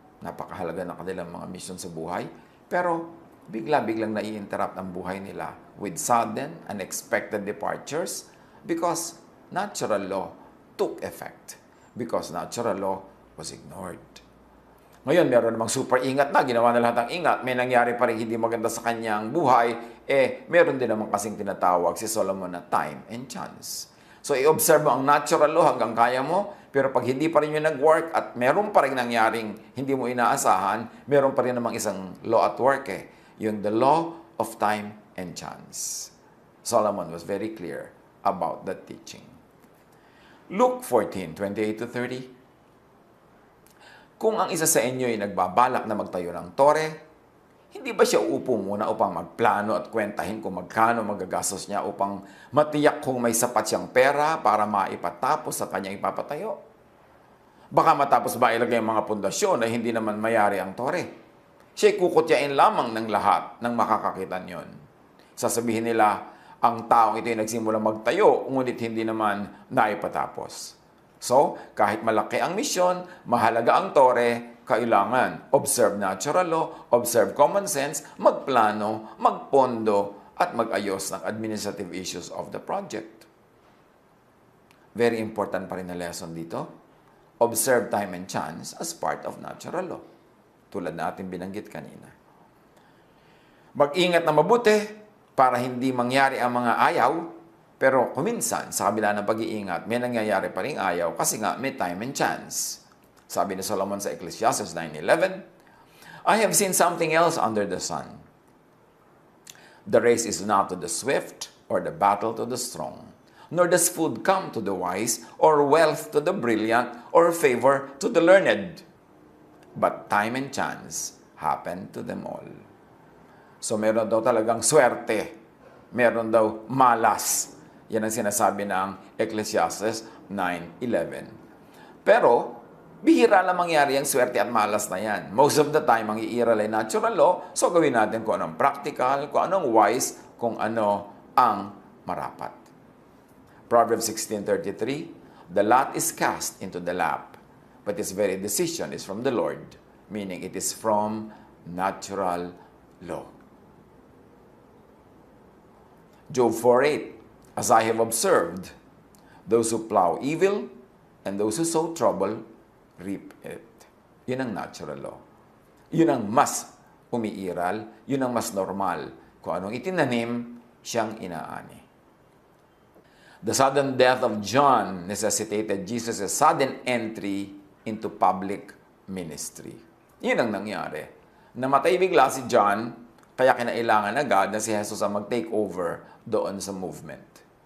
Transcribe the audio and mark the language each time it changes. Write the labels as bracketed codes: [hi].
[tl] Napakahalaga ng kanilang mga mission sa buhay. Pero bigla-biglang nai-interrupt ang buhay nila [en] with sudden, unexpected departures because natural law took effect. Because natural law was ignored. [tl] Ngayon, meron namang super ingat na, ginawa na lahat ng ingat, may nangyari pa rin hindi maganda sa kanyang buhay, meron din naman kasing tinatawag si Solomon na time and chance. So, i-observe mo ang natural law hanggang kaya mo, pero pag hindi pa rin yun nag-work at meron pa rin nangyaring hindi mo inaasahan, meron pa rin namang isang law at work yung [en] the law of time and chance. Solomon was very clear about that teaching. Luke 14:28-30. [tl] Kung ang isa sa inyo ay nagbabalak na magtayo ng tore, hindi ba siya uupo muna upang magplano at kwentahin kung magkano magagastos niya upang matiyak kung may sapat siyang pera para maipatapos sa kanyang ipapatayo? Baka matapos ba ilagay ang mga pundasyon na hindi naman mayari ang tore? Siya'y kukutyain lamang ng lahat ng makakakita niyon. Sasabihin nila, ang taong ito ay nagsimulang magtayo, ngunit hindi naman naipatapos. So, kahit malaki ang misyon, mahalaga ang tore, kailangan observe natural law, observe common sense, magplano, magpondo, at mag-ayos ng [en] administrative issues of the project. [tl] Very important pa rin na lesson dito. [en] Observe time and chance as part of natural law. [tl] Tulad na ating binanggit kanina. Mag-ingat na mabuti para hindi mangyari ang mga ayaw. Pero kuminsan, sa kabila ng pag-iingat, may nangyayari pa rin ayaw kasi nga may time and chance. Sabi ni Solomon sa [en] Ecclesiastes 9:11, I have seen something else under the sun. The race is not to the swift or the battle to the strong, nor does food come to the wise, or wealth to the brilliant, or favor to the learned. But time and chance happen to them all. [tl] So meron daw talagang swerte. Meron daw malas. Yan ang sinasabi ng Ecclesiastes 9:11. Pero, bihira lang mangyari ang swerte at malas na yan. [en] Most of the time, [tl] ang iiral ay natural law, so gawin natin kung anong practical, kung anong wise, kung ano ang marapat. [en] Proverbs 16:33, the lot is cast into the lap, but its very decision is from the Lord, meaning it is from natural law. Job 4:8, as I have observed, those who plow evil and those who sow trouble reap it. [tl] Yun ang natural law. Yun ang mas umiiral, yun ang mas normal. Kung anong itinanim, siyang inaani. [en] The sudden death of John necessitated Jesus' sudden entry into public ministry. [tl] Yun ang nangyari. Namatay bigla si John, kaya kinailangan agad na si Jesus ang mag-take over doon sa movement.